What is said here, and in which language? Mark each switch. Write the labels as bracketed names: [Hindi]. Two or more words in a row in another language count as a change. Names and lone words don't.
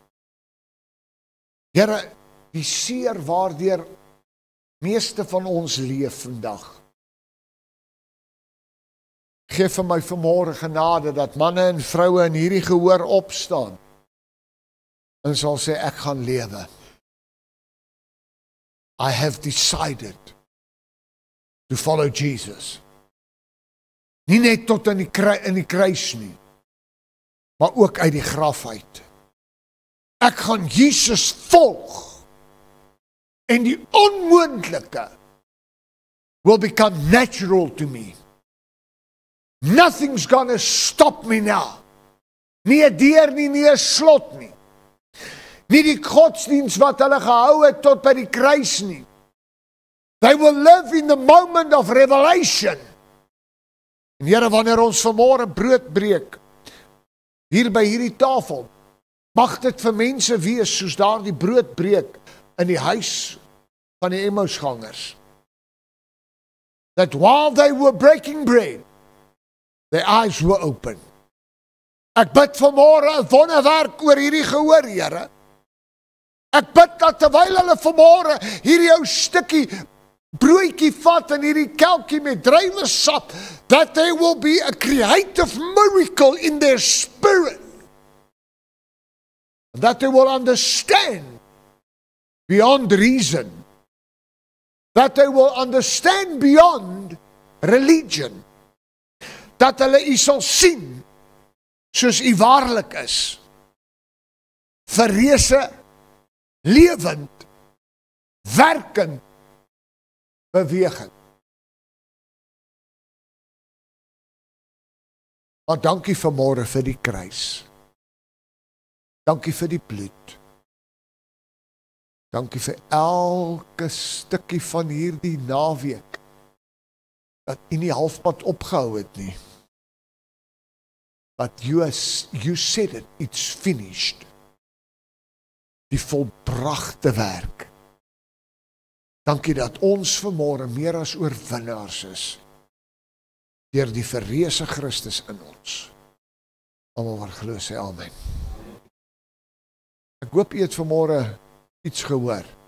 [Afrikaans] Here, die seer waardeur meeste van ons leef vandag. Geef vir my vanmôre genade dat manne en vroue in hierdie gehoor opstaan en sal sê, ek gaan lewe. [English] I have decided to follow Jesus. [Afrikaans] Nie net tot in die kruis nie, maar ook uit die graf uit. Ek gaan Jesus volg en die onmoontlike [English] will become natural to me. Nothing's gonna stop me now. [Afrikaans] Nie 'n deur nie, nie 'n slot nie. Nie die godsdienst wat hulle gehou het tot by die kruis nie. [English] They will live in the moment of revelation. [Afrikaans] En Here, wanneer ons vanmôre brood breek, hier by hierdie tafel, mag dit vir mense wees soos daar die brood breek in die huis van die Emmausgangers. [English] that while they were breaking bread, their eyes were open. [Afrikaans] Ek bid vanmôre 'n wonderwerk oor hierdie gehoor, Here. Ek bid dat terwyl hulle vanmôre hierdie ou stukkie broodjie vat en hierdie kelkie met druiwesap, [English] that there will be a creative miracle in their spirit. That they will understand beyond reason. That they will understand beyond religion. [Afrikaans] Dat hulle U sal sien soos U waarlik is. Verreëse, lewend, werkend, bewegend. Maar dankie vanmôre vir die kruis. Dankie vir die bloed. Dankie vir elke stukkie van hierdie naweek dat U nie halfpad opgehou het nie. [English] But you said it, it's finished. [Afrikaans] Die volbragte werk. Dankie dat ons vanmôre meer as oorwinnaars is deur die verreëse Christus in ons. Almal wat glo sê amen. Ek hoop U het vanmôre iets gehoor.